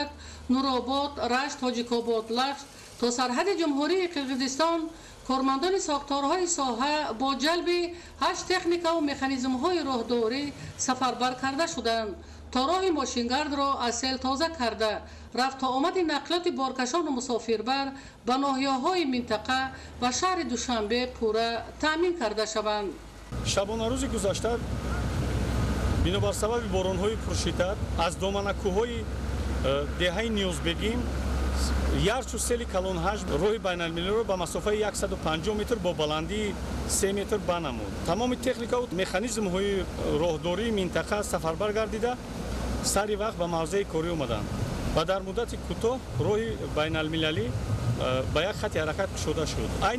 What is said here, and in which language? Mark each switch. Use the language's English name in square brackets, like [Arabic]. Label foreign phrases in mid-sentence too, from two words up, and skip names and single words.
[Tajik] Нуробод Рашт Тоҷикобод Лашт то сарҳади Ҷумҳурии Қирғизистон кормандони сохторҳои соҳа бо ҷалби 8 техника ва механизмҳои роҳдорӣ сафарбар карда шуданд то роҳи мошингард ро аз сел тоза карда рафтуомади нақлиёти боркашон ва мусофирбар ба ноҳияҳои минтақа ва шаҳри Душанбе пурра таъмин карда шаванд. шабонарӯзи гузашта бинобар сабаби боронҳои пуршиддат аз доманакӯҳҳои деҳаи Нузбегим ярчу сели калон ҳаҷм роҳи байналмилалиро ба масофаи 150 метр бо баландии 3 метр банамуд. тамоми техникаву механизмҳои роҳдории минтақа сафарбар гардида сари вақт ба мавзеи корӣ омаданд ва дар муддати кӯтоҳ роҳи байналмилалӣ ба як хати ҳаракат кушода шуд.